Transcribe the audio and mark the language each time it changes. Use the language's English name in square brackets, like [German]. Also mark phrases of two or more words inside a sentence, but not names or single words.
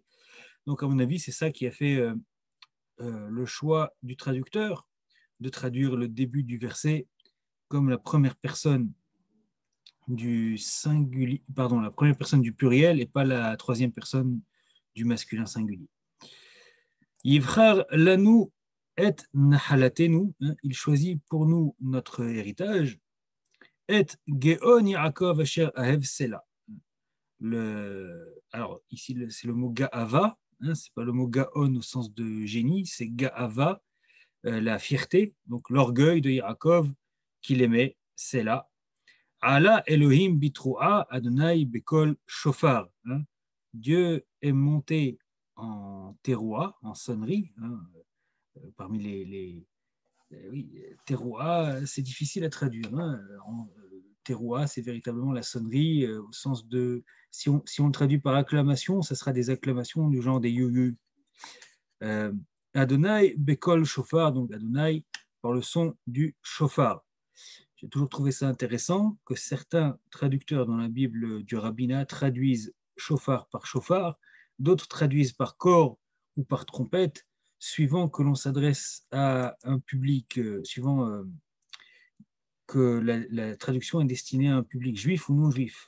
[French] Donc, à mon avis, c'est ça qui a fait le choix du traducteur de traduire le début du verset comme la première personne du singulier, pardon, la première personne du pluriel et pas la troisième personne du masculin singulier. [Hebrew] יבחר לנו את נחלתנו, [French] il choisit pour nous notre héritage, [Hebrew] את גאון יעקב אשר אהב סלה. [French] Alors ici c'est le mot gaava, hein, c'est pas le mot gaon au sens de génie, c'est gaava, la fierté, donc l'orgueil de Yaakov qu'il aimait, c'est là. [Hebrew] עלה אלהים בתרועה ה' בקול שופר. [French] Hein. Dieu est monté en teroua, en sonnerie, hein, parmi oui, teroua, c'est difficile à traduire. Hein. Teroua, c'est véritablement la sonnerie au sens de. Si on le traduit par acclamation, ça sera des acclamations du genre des yo-yo. [Hebrew] ה' בקול שופר, [French] donc Adonai par le son du shofar. J'ai toujours trouvé ça intéressant que certains traducteurs dans la Bible du rabbinat traduisent shofar par shofar, d'autres traduisent par corps ou par trompette, suivant que l'on s'adresse à un public, suivant que la traduction est destinée à un public juif ou non juif.